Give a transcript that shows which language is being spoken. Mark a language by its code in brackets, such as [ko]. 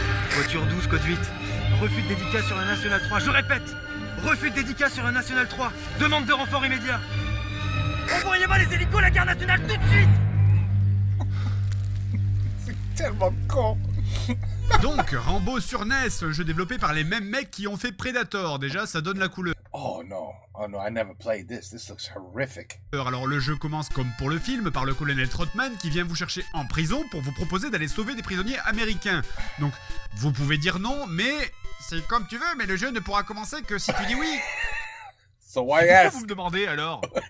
[fr] Voiture 12, code 8. Refus de dédicace sur un National 3. Je répète, refus de dédicace sur un National 3. Demande de renfort immédiat. Envoyez-moi les hélicos, la garde nationale, tout de suite. Tellement con. Donc, Rambo sur NES, un jeu développé par les mêmes mecs qui ont fait Predator. Déjà, ça donne la couleur. [en] Oh no, I never played this. This looks horrific. [fr] Alors le jeu commence comme pour le film, par le colonel Trotman qui vient vous chercher en prison pour vous proposer d'aller sauver des prisonniers américains. Donc, vous pouvez dire non, mais c'est comme tu veux, mais le jeu ne pourra commencer que si tu dis oui. [en] So why [fr] Pourquoi [en] ask? [fr] vous me demandez alors?